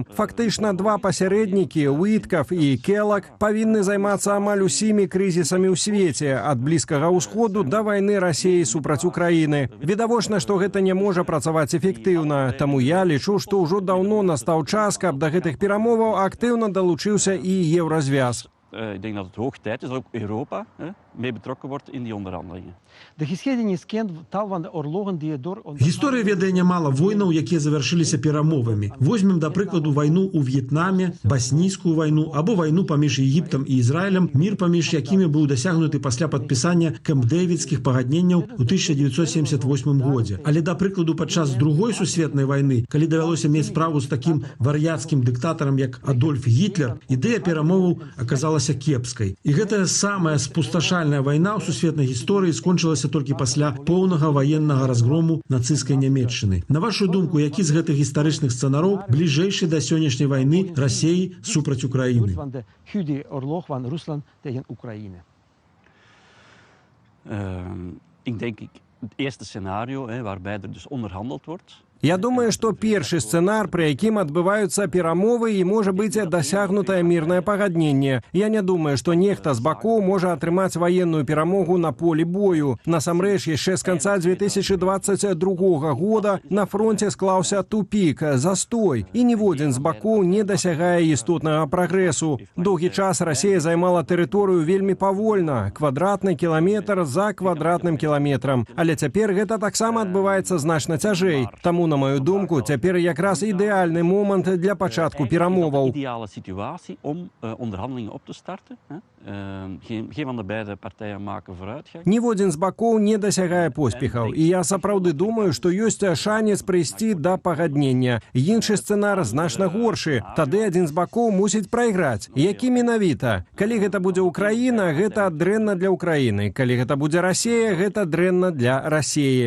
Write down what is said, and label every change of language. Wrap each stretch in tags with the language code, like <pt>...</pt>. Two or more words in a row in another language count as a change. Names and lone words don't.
<be>Фактычна два пасярэднікі, Уіткаф і Келак, павінны займацца амаль усімі крызісамі ў свеце, ад Блізкага ўсходу да вайны Расіі супраць Украіны. Відавочна, што гэта не можа працаваць эфектыўна. Таму я лічу, што ўжо даўно настаў час, каб да гэтых перамоваў актыўна далучыўся і Еўразвяз.</be> <nl>Ik denk dat het hoog tijd is dat ook Europa mee betrokken wordt in die onderhandelingen.</nl> <be>Гісторыя ведае нямала войнаў, якія завяршыліся перамовамі. Возьмем, да прыкладу, вайну ў В'етнаме, баснійскую вайну або вайну паміж Егіптам і Ізраілем, мір паміж якімі быў дасягнуты пасля падпісання Кэмп-Дэвідскіх пагадненняў у 1978 годзе. Але, да прыкладу, падчас Другой сусветнай вайны, калі давялося мець справу з такім вар'яцкім дыктатарам, як Адольф Гітлер, ідэя перамоваў аказалася кепскай. І гэтая самая спусташальная вайна ў сусветнай гісторыі скончылася толькі пасля поўнага ваеннага разгрому нацысцкай Нямецчыны. На вашу думку, які з гэтых гістарычных сцэнараў бліжэйшы да сённяшняй вайны Расіі супраць Украіны?</be> <nl>Ik denk het eerste scenario waarbij er dus onderhandeld wordt.</nl> <be>Я думаю, што першы сцэнар, пры якім адбываюцца перамовы і можа быць дасягнутае мірнае пагадненне. Я не думаю, што нехта з бакоў можа атрымаць ваенную перамогу на полі бою. Насамрэч, яшчэ з канца 2022 года на фронте склаўся тупік, застой, і ніводзін з бакоў не дасягае істотнага прагрэсу. Доўгі час Расія займала тэрыторыю вельмі павольна, квадратны кіламетр за квадратным кіламетрам. Але цяпер гэта таксама адбываецца значна цяжэй. Таму, на мою думку, цяпер якраз ідэальны момант для пачатку перамоваў.</be> <nl>Ideale situatie om onderhandelingen op te starten. Geen van de beide partijen maken vooruitgang.</nl> <be>Ніводзін з бакоў не дасягае поспехаў, і я сапраўды думаю, што ёсць шанец прыйсці да пагаднення. Іншы сцэнар значна горшы. Тады адзін з бакоў мусіць прайграць. Які менавіта? Калі гэта будзе Украіна, гэта дрэнна для Украіны. Калі гэта будзе Расія, гэта дрэнна для Расіі.</be>